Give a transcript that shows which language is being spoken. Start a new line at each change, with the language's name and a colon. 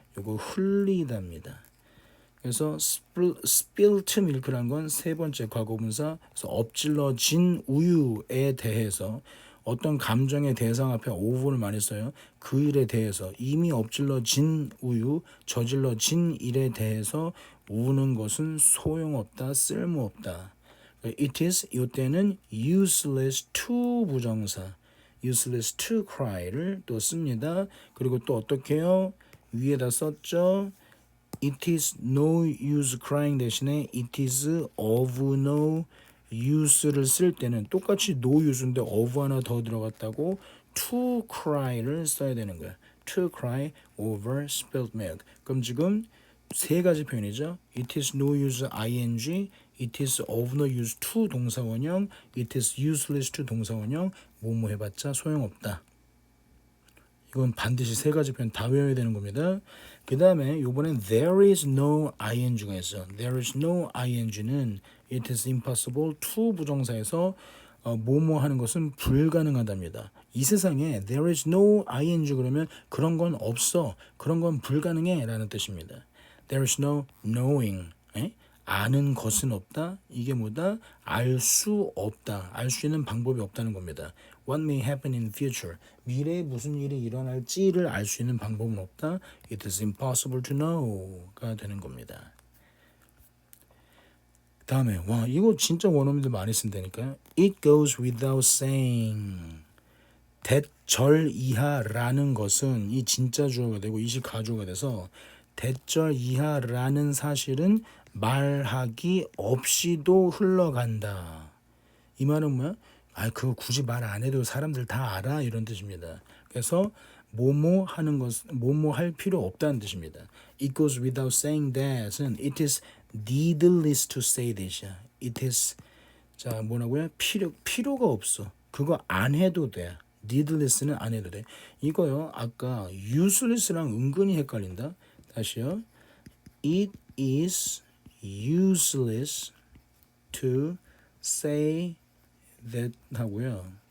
Korean: 요거 흘리다입니다. 그래서
English: spilt milk
Korean: 라는 건 세 번째 과거분사. 그래서 엎질러진 우유에 대해서 어떤 감정의 대상 앞에 over를 많이 써요. 그 일에 대해서 이미 엎질러진 우유, 저질러진 일에 대해서 우는 것은 소용없다, 쓸모없다.
English: It is
Korean: 이때는
English: useless to 부정사, useless to cry를 또 씁니다.
Korean: 그리고 또 어떻게 해요? 위에다 썼죠.
English: It is no use crying 대신에 it is of no use를 쓸 때는 똑같이 no use인데 of
Korean: 하나 더 들어갔다고
English: to cry를 써야 되는 거야. To cry over spilled milk.
Korean: 그럼 지금 세 가지 표현이죠.
English: It is no use ing, it is of no use to 동사원형, it is useless to 동사원형,
Korean: 뭐뭐 해봤자 소용없다. 이건 반드시 세 가지 표현 다 외워야 되는 겁니다. 그 다음에 이번엔
English: there is no ing가 있어. there is no ing는 It is impossible to
Korean: 부정사에서 뭐뭐 하는 것은 불가능하답니다. 이 세상에 there is no ing 그러면 그런 건 없어. 그런 건 불가능해 라는 뜻입니다.
English: There is no knowing.
Korean: 아는 것은 없다. 이게 뭐다? 알 수 없다. 알 수 있는 방법이 없다는 겁니다.
English: What may happen in future.
Korean: 미래에 무슨 일이 일어날지를 알 수 있는 방법은 없다.
English: It is impossible to know가
Korean: 되는 겁니다. 다음에 와 이거 진짜 원어민들 많이 쓴다니까요.
English: It goes without saying.
Korean: 대절 이하라는 것은 이 진짜 주어가 되고 이식 가주어가 돼서 대절 이하라는 사실은 말하기 없이도 흘러간다. 이 말은 뭐야? 그거 굳이 말 안 해도 사람들 다 알아 이런 뜻입니다. 그래서 뭐뭐 하는 것, 뭐뭐 할 필요 없다는 뜻입니다.
English: It goes without saying that은 it is needless to say this.
Korean: It is 자 뭐라고요? 필요가 없어. 그거 안 해도 돼. needless는 안 해도 돼. 이거요. 아까 useless랑 은근히 헷갈린다. 다시요.
English: It is useless to say that
Korean: 하고요.